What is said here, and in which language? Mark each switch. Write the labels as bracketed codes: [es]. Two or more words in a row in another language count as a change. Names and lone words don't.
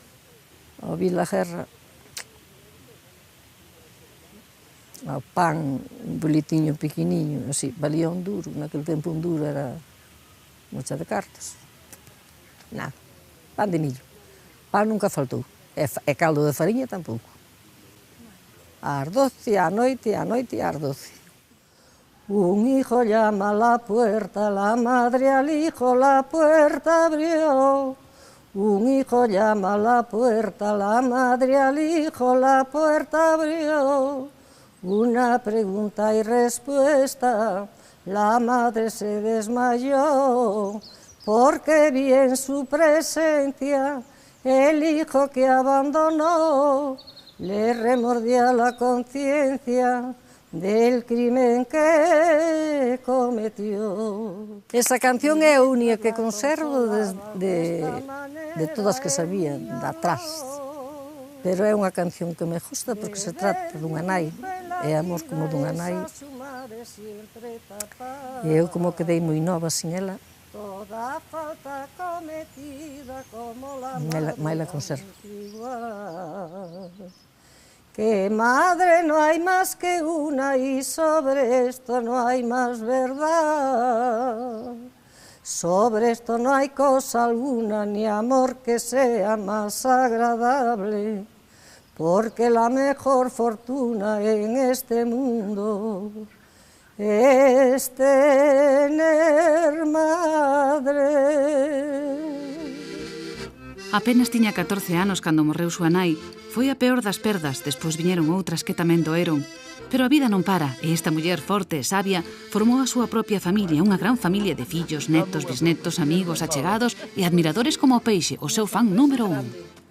[gl] Ao vir a guerra, o pan, un bolitiño pequeniño, así, valía un duro, naquele tempo un duro era mocha de cartas. Nada, pan de millo. Pan nunca faltou, e caldo de fariña tampouco. Ás 12, á noite, e ás 12. [es] Un hijo llama a la puerta, la madre al hijo la puerta abrió. Un hijo llama a la puerta, la madre al hijo la puerta abrió. Una pregunta y respuesta, la madre se desmayó, porque vi en su presencia el hijo que abandonó, le remordía la conciencia del crimen que cometió. [gl] Esa canción é a única que conservo de todas que sabía, de atrás. Pero é unha canción que me gusta porque se trata dunha nai, é amor como dunha nai. E eu como quedei moi nova sin ela, mai la conservo. [es] Que madre no hay más que una y sobre esto no hay más verdad. Sobre esto no hay cosa alguna ni amor que sea más agradable, porque la mejor fortuna en este mundo es tener madre. [gl] Apenas tiña 14 anos cando morreu súa nai. Foi a peor das perdas, despois viñeron outras que tamén doeron. Pero a vida non para, e esta muller forte e sabia formou a súa propia familia, unha gran familia de fillos, netos, bisnetos, amigos, achegados e admiradores como o Peixe, o seu fan número 1.